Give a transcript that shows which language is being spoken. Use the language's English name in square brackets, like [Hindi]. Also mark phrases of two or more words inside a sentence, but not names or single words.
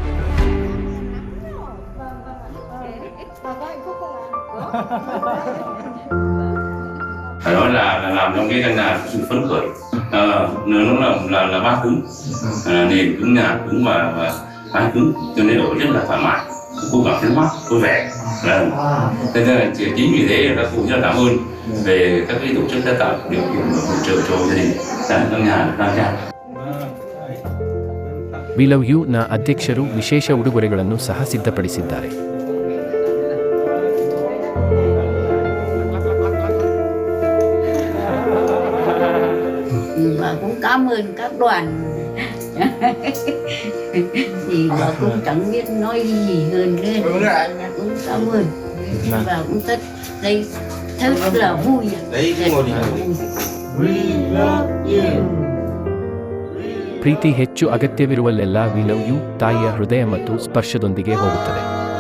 [Vietnamese] Phải nói là làm trong cái căn nhà sự phấn khởi, nó là ba cứng, nền cứng, nhà cứng và mái cứng, cho nên ở rất là thoải mái, cô cảm thấy mát, vui vẻ. Thế nên là chính vì thế các cụ rất là cảm ơn về các cái tổ chức đã tạo điều kiện hỗ trợ cho gia đình tại căn nhà khang trang. [Kannada] ವಿ ಲವ್ ಯು ನ ಅಧ್ಯಕ್ಷರು ವಿಶೇಷ ಉಡುಗೊರೆಗಳನ್ನು ಸಹ ಸಿದ್ಧಪಡಿಸಿದ್ದಾರೆ. [Vietnamese] Và cũng cảm ơn các đoàn thì bà cũng chẳng biết nói gì hơn nữa, cũng cảm ơn và cũng rất là vui. [English] We love you. [Kannada] ಪ್ರೀತಿ ಹೆಚ್ಚು ಅಗತ್ಯವಿರುವಲ್ಲೆಲ್ಲ ವಿ ಲವ್ ಯು ತಾಯಿಯ ಹೃದಯ ಮತ್ತು ಸ್ಪರ್ಶದೊಂದಿಗೆ ಹೋಗುತ್ತದೆ.